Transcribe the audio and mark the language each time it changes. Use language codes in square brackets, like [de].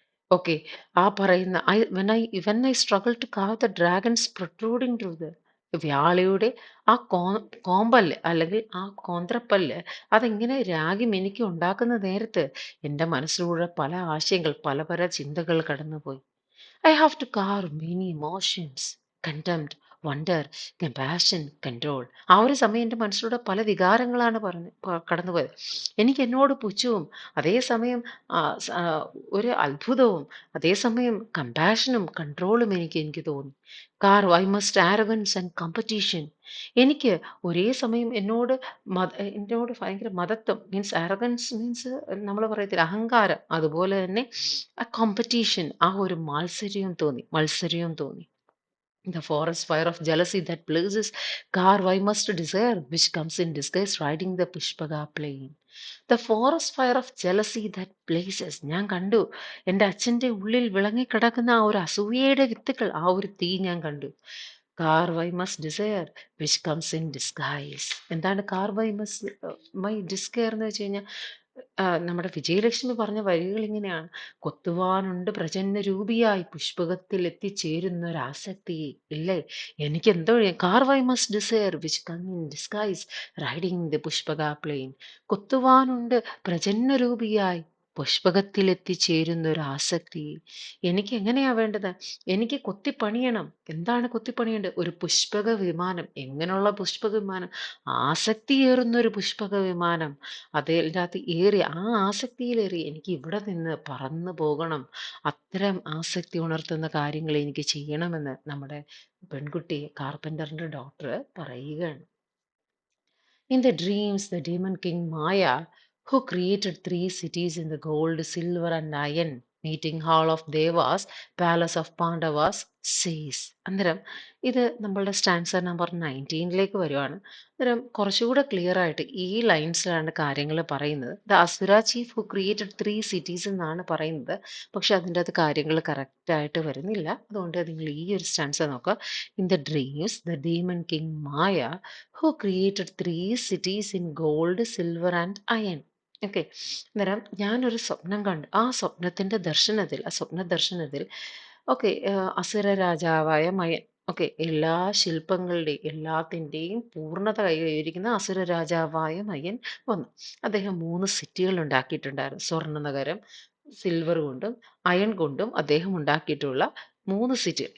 [ml] Okay, ആ പറയുന്ന [en] when I struggle to carve the dragons protruding through the [ml] വ്യാളിയുടെ ആ കോമ്പല്ല് അല്ലെങ്കിൽ ആ കോന്ത്രപ്പല്ല്, അതെങ്ങനെ രാഗി മിനുക്കി ഉണ്ടാക്കുന്ന നേരത്ത് എൻ്റെ മനസ്സിലൂടെ പല ആശയങ്ങൾ, പല പല ചിന്തകൾ കടന്നുപോയി. [en] I have to carve many emotions, contempt, wonder, compassion, control. [ml] ആ ഒരു സമയം എൻ്റെ മനസ്സിലൂടെ പല വികാരങ്ങളാണ് കടന്നുപോയത്. എനിക്ക് എന്നോട് പുച്ഛവും, അതേസമയം ഒരു അത്ഭുതവും, അതേസമയം കമ്പാഷനും കൺട്രോളും എനിക്ക് തോന്നി. [en] Carve I must arrogance and competition. [ml] എനിക്ക് ഒരേ സമയം എന്നോട് ഭയങ്കര മതത്വം, മീൻസ് ആരഗൻസ് മീൻസ് നമ്മൾ പറയത്തില്ല അഹങ്കാരം, അതുപോലെ തന്നെ ആ കോമ്പറ്റീഷൻ, ആ ഒരു മത്സര്യവും തോന്നി. [en] The forest fire of jealousy that blazes, carve I must desire, which comes in disguise riding the Pushpaga plain. The forest fire of jealousy that blazes. [ml] ഞാൻ കണ്ടു എൻ്റെ അച്ഛൻ്റെ ഉള്ളിൽ വിളങ്ങിക്കിടക്കുന്ന ആ ഒരു അസൂയയുടെ വിത്തുകൾ, ആ ഒരു തീ ഞാൻ കണ്ടു. [en] Carve I must desire, which comes in disguise. [ml] എന്താണ് [en] carve I must my desire [ml] എന്ന് വെച്ച് കഴിഞ്ഞാൽ നമ്മുടെ വിജയലക്ഷ്മി പറഞ്ഞ വരികൾ ഇങ്ങനെയാണ്: കൊത്തുവാനുണ്ട് പ്രചന്ന രൂപിയായി പുഷ്പകത്തിൽ എത്തിച്ചേരുന്ന ഒരാസക്തി. ഇല്ലേ, എനിക്ക് എന്തോ [en] carve I must desire, which come in disguise, riding the Pushpaka plain. [ml] കൊത്തുവാനുണ്ട് പ്രചന്ന രൂപിയായി പുഷ്പകത്തിൽ എത്തിച്ചേരുന്ന ഒരു ആസക്തി. എനിക്ക് എങ്ങനെയാ വേണ്ടത്? എനിക്ക് കൊത്തിപ്പണിയണം. എന്താണ് കൊത്തിപ്പണിയേണ്ടത്? ഒരു പുഷ്പക വിമാനം. എങ്ങനെയുള്ള പുഷ്പക വിമാനം? ആസക്തിയേറുന്ന ഒരു പുഷ്പക വിമാനം. അതിനകത്ത് ഏറി, ആ ആസക്തിയിലേറി എനിക്ക് ഇവിടെ നിന്ന് പറന്നു പോകണം. അത്തരം ആസക്തി ഉണർത്തുന്ന കാര്യങ്ങൾ എനിക്ക് ചെയ്യണമെന്ന് നമ്മുടെ പെൺകുട്ടി, കാർപ്പൻ്ററിൻ്റെ ഡോക്ടർ പറയുകയാണ്. [en] In the dreams, the demon king Maya, who created three cities in the gold, silver, and iron, meeting hall of Devas, palace of Pandavas, says. [ml] അന്നേരം ഇത് നമ്മളുടെ സ്റ്റാൻസർ നമ്പർ 19ലേക്ക് വരുവാണ്. അന്നേരം കുറച്ചുകൂടെ ക്ലിയർ ആയിട്ട് ഈ ലൈൻസിലാണ് കാര്യങ്ങൾ പറയുന്നത്. [en] the asura chief who created three cities [ml] എന്നാണ് പറയുന്നത്. പക്ഷെ അതിൻ്റെ അത് കാര്യങ്ങൾ കറക്റ്റായിട്ട് വരുന്നില്ല. അതുകൊണ്ട് നിങ്ങൾ ഈ ഒരു സ്റ്റാൻസർ നോക്കുക. [en] In the dreams, the demon king Maya who created three cities in gold, silver and iron. [ml] Okay, അന്നേരം ഞാനൊരു സ്വപ്നം കണ്ടു. ആ സ്വപ്ന ദർശനത്തിൽ ഓക്കെ, അസുര രാജാവായ മയൻ, ഓക്കെ, എല്ലാ ശില്പങ്ങളുടെയും എല്ലാത്തിൻ്റെയും പൂർണ്ണത കൈവരിക്കുന്ന അസുര രാജാവായ മയൻ വന്നു. അദ്ദേഹം 3 സിറ്റികൾ ഉണ്ടാക്കിയിട്ടുണ്ടായിരുന്നു. സ്വർണ്ണ നഗരം, സിൽവർ കൊണ്ടും അയൺ കൊണ്ടും അദ്ദേഹം ഉണ്ടാക്കിയിട്ടുള്ള 3 സിറ്റികൾ.